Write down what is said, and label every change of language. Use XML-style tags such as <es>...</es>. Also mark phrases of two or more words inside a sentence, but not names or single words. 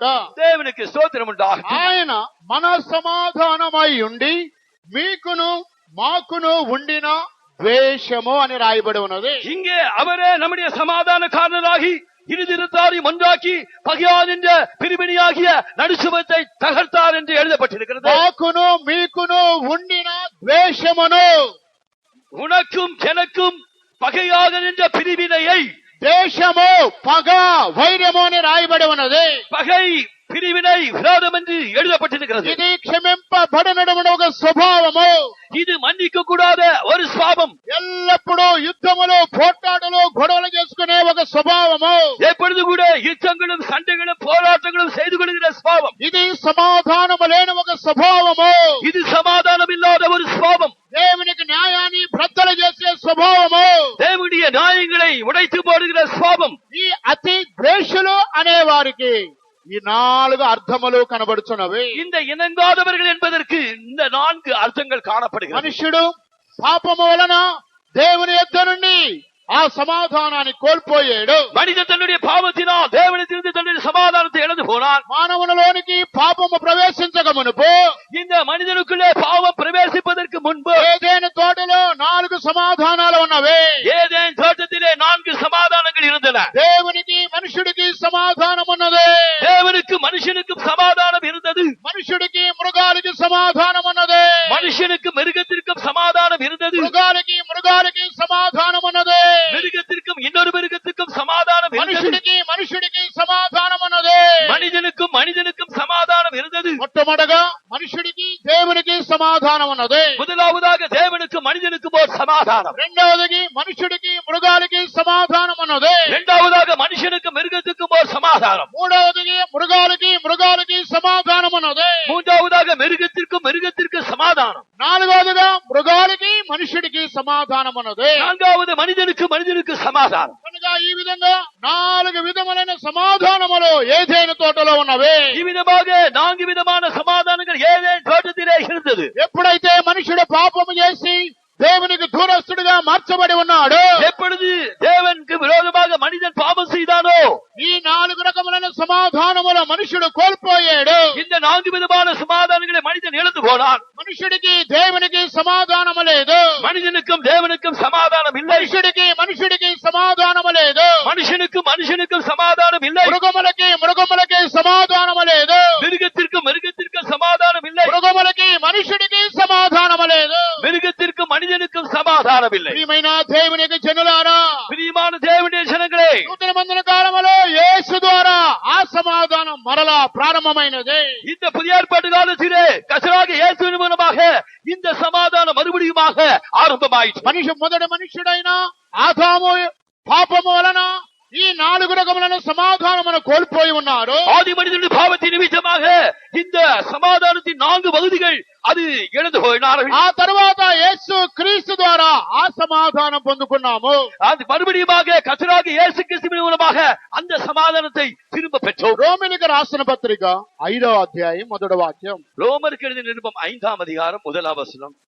<ta>தேவனுக்கு ஸ்தோத்திரம் உண்டாகட்டும்.</ta> <te>ఆయన మన సమాధానమై ఉండి మీకును మాకును ఉండిన ద్వేషము అని రాయబడి ఉన్నది.</te> <ta>இங்கே அவரே நம்முடைய சமாதானக்காரராகி இருதிருத்தாரை ஒன்றாக்கி பகையான் என்ற பிரிவினையாகிய நடுசுவத்தை தகர்த்தார் என்று எழுதப்பட்டிருக்கிறது.</ta> <te>మాకును మీకును ఉండిన ద్వేషమును,</te> <ta>உனக்கும் எனக்கும் பகையாக நின்ற பிரிவினையை,</ta> <te>ద్వేషము పగ వైరము అని రాయబడి ఉన్నది.</te> <ta>பகை பிரிவினை விரோதம் என்று எழுதப்பட்டிருக்கிறது.</ta> <te>ఇది క్షమింపబడనటువంటి ఒక స్వభావము.</te> <ta>இது மன்னிக்க கூடாத ஒரு சுவாபம்.</ta> <te>ఎల్లప్పుడూ యుద్ధములు పోట్లాటలు గొడవలు చేసుకునే ఒక స్వభావము.</te> <ta>எப்பொழுது கூட யுத்தங்களும் சண்டைகளும் போராட்டங்களும் செய்து கொள்கிற சுவாபம்.</ta> <te>ఇది సమాధానము లేని ఒక స్వభావము.</te> <ta>இது சமாதானம் இல்லாத ஒரு சுவாபம்.</ta> <te>దేవునికి న్యాయాన్ని భ్రద్దలు చేసే స్వభావము.</te> <ta>தேவனுடைய நியாயங்களை உடைத்து போடுகிற சுவாபம்.</ta> <te>ఈ అతి ద్వేషులు అనే వారికి ఈ 4 అర్థములు కనబడుచున్నవి.</te> <ta>இந்த இணங்காதவர்கள் என்பதற்கு இந்த 4 அர்த்தங்கள் காணப்படுகிறது.</ta> <te>మనుష్యుడు పాపము వలన దేవుని యొద్ద నుండి ఆ సమాధానాన్ని కోల్పోయాడు.</te> <ta>மனிதன் தன்னுடைய பாவத்தினால் தேவனிடத்திலிருந்து தன்னுடைய சமாதானத்தை இழந்து போனான்.</ta> <te>మానవునిలోనికి పాపము ప్రవేశించక మునుపు,</te> <ta>இந்த மனிதனுக்குள்ளே பாவம் பிரவேசிப்பதற்கு முன்பு</ta> <te>ఏదైనా తోటలో 4 సమాధానాలు ఉన్నవి.</te> <ta>ஏதேன் தோட்டத்திலே 4 சமாதானங்கள் இருந்தன.</ta> <te>దేవునికి మనుషుడికి సమాధానం ఉన్నది.</te> <ta>தேவனுக்கு மனுஷனுக்கும் சமாதானம் இருந்தது.</ta> <te>మనుషుడికి మృగాలకి సమాధానం ఉన్నది.</te> <ta>மனுஷனுக்கு மிருகத்திற்கும் சமாதானம் இருந்தது.</ta> <te>మృగాలకి సమాధానం ఉన్నది.</te> <ta>மிருகத்திற்கும் இன்னொரு மிருகத்திற்கும் சமாதானம் இருந்தது.</ta> <te>మనుషుడికి సమాధానం ఉన్నది.</te> <ta>மனிதனுக்கும் மனிதனுக்கும் சமாதானம் இருந்தது.</ta> <te>మొట్టమొదటగా మనుషుడికి దేవునికి సమాధానం ఉన్నది.</te> <ta>முதலாவதாக தேவனுக்கும் மனிதனுக்கும் ஒரு சமாதானம்.</ta> <te>రెండవది మనుషుడికి మృగాలకి సమాధానం ఉన్నది.</te> <ta>இரண்டாவதாக மனுஷனுக்கும் மிருகத்துக்கும் ஒரு சமாதானம்.</ta> <te>మూడవది మృగాలకి సమాధానం ఉన్నది.</te> <ta>மூன்றாவதாக மிருகத்திற்கு சமாதானம்.</ta> <te>నాలుగవదిగా మృగాలకి మనుషుడికి సమాధానం ఉన్నది.</te> <ta>நான்காவது மனிதனுக்கு சமாதானம்.</ta> <te>కనుక ఈ విధంగా 4 విధములైన సమాధానములు ఏదైనా తోటలో ఉన్నవి.</te> <ta>இவ்விதமாக 4 விதமான சமாதானங்கள் ஏதேன் தோட்டத்திலே இருந்தது.</ta> <te>ఎప్పుడైతే మనుషుడు పాపము చేసి దేవునికి దూరస్తుడిగా మార్చబడి ఉన్నాడు,</te> <ta>எப்பொழுது தேவனுக்கு விரோதமாக மனிதன் பாவம் செய்தானோ</ta> <te>ఈ 4 రకములైన సమాధానముల మనుషుడు కోల్పోయాడు.</te> <ta>இந்த 4 விதமான சமாதானங்களை மனிதன் இழந்து போனான்.</ta> <te>మనుషుడికి దేవునికి సమాధానము లేదు.</te> <ta>மனிதனுக்கும் தேவனுக்கும் சமாதானம் இல்லை.</ta> <te>మనుషుడికి సమాధానము లేదు.</te> <ta>மனுஷனுக்கும் சமாதானம் இல்லை.</ta> <te>మృగములకి సమాధానము లేదు.</te> <ta>மிருகத்திற்கும் சமாதானம் இல்லை.</ta> <te>మనుషుడికి సమాధానము లేదు.</te> <ta>மிருகத்திற்கும் மனிதனுக்கும் சமாதானம் இல்லை.</ta> <te>ప్రియమైన దేవునికి జనులారా,</te> <ta>பிரியமான தேவனுடைய ஜனங்களே,</ta> <te>నూతన బంధన కాలములో యేసు ద్వారా ఆ సమాధానం మరలా ప్రారంభమైనది.</te> <ta>இந்த புதிய ஏற்பாட்டு காலத்திலே கர்த்தராகிய இயேசுவின் மூலமாக இந்த சமாதானம் மறுபடியுமாக ஆரம்பமாயிற்று.</ta> <te>మొదటి మనుష్యుడైన ఆదాము పాపము వలన ఈ 4 రకములైన సమాధానమును కోల్పోయి ఉన్నారు.</te> <ta>ஆதி மனிதனுடைய பாவத்தின் நிமித்தமாக இந்த சமாதானத்தின் 4 பகுதிகள் அது இழந்து போயினார்கள்.</ta> <te>ఆ తర్వాత యేసు క్రీస్తు ద్వారా ఆ సమాధానం పొందుకున్నాము.</te> <ta>அது மறுபடியுமாக கர்த்தராகிய இயேசு கிறிஸ்துவின் மூலமாக அந்த சமாதானத்தை திரும்ப பெற்றோம்.</ta> <te>రోమిలికి రాసిన పత్రిక 5వ అధ్యాయం 1వ వాక్యం.</te> <ta>ரோமருக்கு எழுதின நிருபம் 5ஆம் அதிகாரம் 1ஆம் வசனம்.</ta>